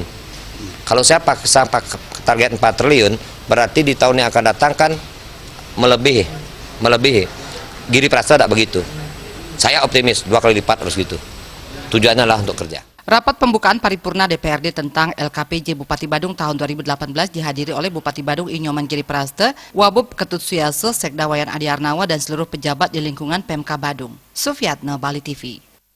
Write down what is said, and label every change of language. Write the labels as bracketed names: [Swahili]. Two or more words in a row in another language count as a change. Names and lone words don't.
[Indonesian] Kalau saya pasang target 4 triliun, berarti di tahun yang akan datang kan melebihi. Giri Praste tidak begitu. Saya optimis 2 kali lipat harus gitu. Tujuannya lah untuk kerja. Rapat pembukaan paripurna DPRD tentang LKPJ Bupati Badung tahun 2018 dihadiri oleh Bupati Badung Inyoman Giri Praste, Wabub Ketut Suiyase, Sekda Wayan Adi Arnawa, dan seluruh pejabat di lingkungan Pemkab Badung. Sufiatna, Bali TV.